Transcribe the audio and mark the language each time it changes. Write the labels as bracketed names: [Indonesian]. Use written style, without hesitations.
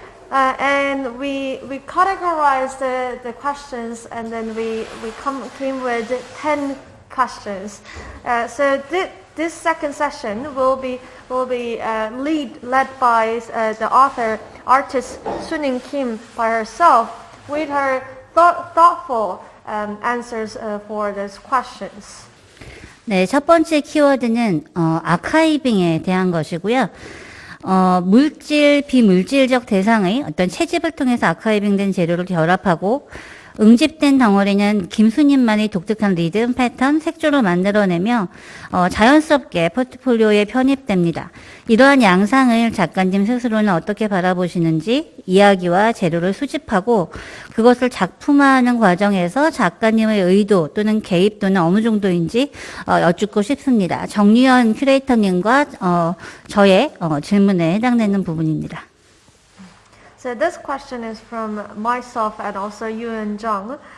[English] And we categorized the questions, and then we came with 10 questions. So this second session will be led by the artist Soonim Kim by herself, with her thoughtful answers for these questions. [Korean] 네, 첫 번째 키워드는 아카이빙에 대한 것이고요. 물질, 비물질적 대상의 어떤 채집을 통해서 아카이빙된 재료를 결합하고 응집된 덩어리는 김수님만의 독특한 리듬, 패턴, 색조로 만들어내며 자연스럽게 포트폴리오에 편입됩니다. 이러한 양상을 작가님 스스로는 어떻게 바라보시는지 이야기와 재료를 수집하고 그것을 작품화하는 과정에서 작가님의 의도 또는 개입 또는 어느 정도인지 여쭙고 싶습니다. 정유연 큐레이터님과 저의 질문에 해당되는 부분입니다. [English] So this question is from myself and also Youyeon Jung.